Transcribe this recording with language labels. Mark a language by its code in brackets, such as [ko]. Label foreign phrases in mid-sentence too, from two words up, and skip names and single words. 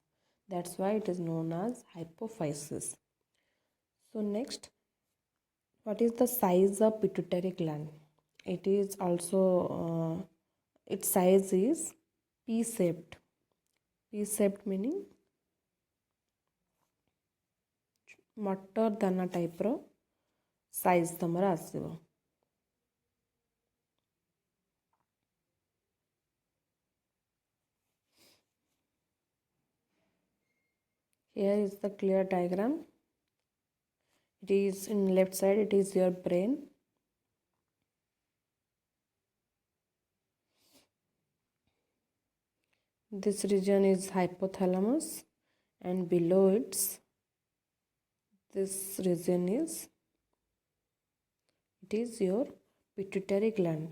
[en] That's why it is known as hypophysis. So next, what is the size of pituitary gland? It is also, its size is P-shaped. P-shaped meaning [or] ମଟର ଦାନା ଟାଇପ ର ସାଇଜ ତୁମର ଆସିବ. [en] Here is the clear diagram. It is in left side, it is your brain. This region is hypothalamus and below it, this region is, it is your pituitary gland.